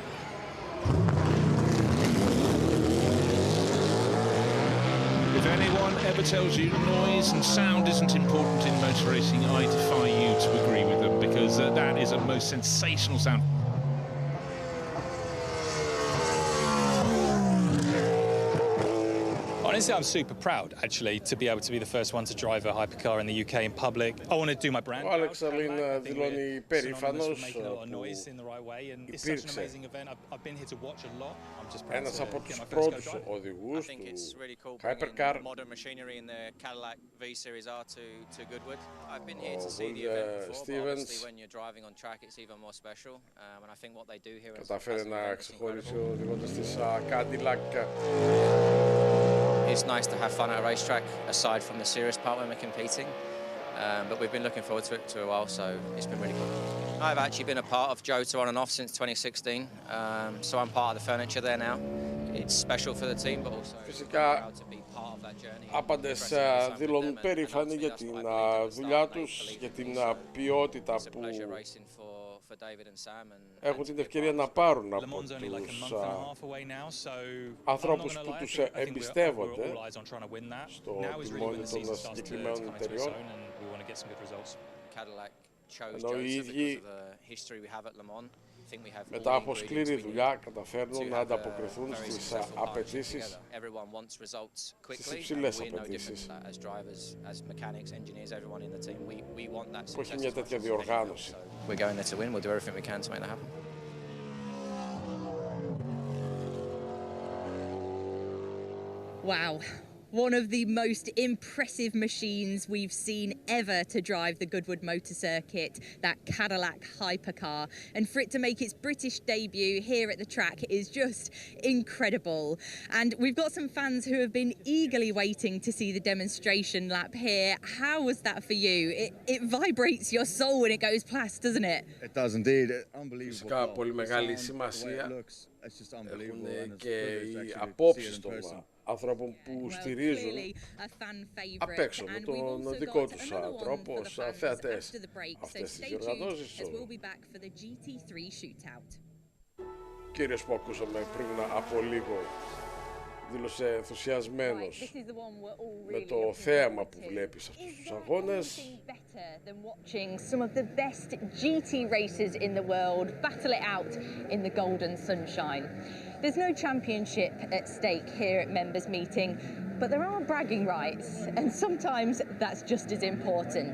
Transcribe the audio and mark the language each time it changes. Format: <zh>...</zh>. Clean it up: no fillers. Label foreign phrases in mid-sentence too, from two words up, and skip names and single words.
<en>If anyone ever tells you noise and sound isn't important in motor racing, I defy you to agree with them, because that is a most sensational sound. Honestly, I'm super proud, actually, to be able to be the first one to drive a hypercar in the UK in public. I want to do my brand.</en> <el>Ο Αλεξαλίν δηλώνει περήφανος ένας από τους πρώτους οδηγούς του Hypercar. Κατάφερε να ξεχωρίσει οδηγώντας της Cadillac.</el> <en>It's nice to have fun at a racetrack, aside from the serious part when we're competing. But we've been looking forward to it for a while, so it's been really cool. I've actually been a part of Jota on and off since 2016, so I'm part of the furniture there now. It's special for the team, but also proud to be part of that journey.</en> <el>Άπαντες δηλώνουν περήφανοι για την δουλειά τους, για την ποιότητα που έχουν την ευκαιρία να πάρουν από τους ανθρώπους που τους εμπιστεύονται στο τιμόνι των συγκεκριμένων εταιριών. Ενώ οι ίδιοι μετά από σκληρή δουλειά καταφέρνουν να ανταποκριθούν στις απαιτήσεις, στις υψηλές απαιτήσεις που έχει μια τέτοια διοργάνωση.</el> <en>Wow. One of the most impressive machines we've seen ever to drive the Goodwood motor circuit, that Cadillac hypercar. And for it to make its British debut here at the track is just incredible. And we've got some fans who have been eagerly waiting to see the demonstration lap here. How was that for you? It vibrates your soul when it goes past, doesn't it? It does indeed. Unbelievable.</en> <el>Φυσικά πολύ μεγάλη σημασία έχουν και οι απόψεις των ανθρώπων που στηρίζουν απ' έξω με τον δικό τους τρόπο ως θεατές αυτές τις διοργανώσεις. Κύριος που ακούσαμε πριν από λίγο δήλωσε ενθουσιασμένος με το θέαμα που βλέπει σε αυτούς τους αγώνες.</el> <en>Some of the best GT racers in the world battle it out in the golden sunshine. There's no championship at stake here at members meeting, but there are bragging rights, and sometimes that's just as important.</en>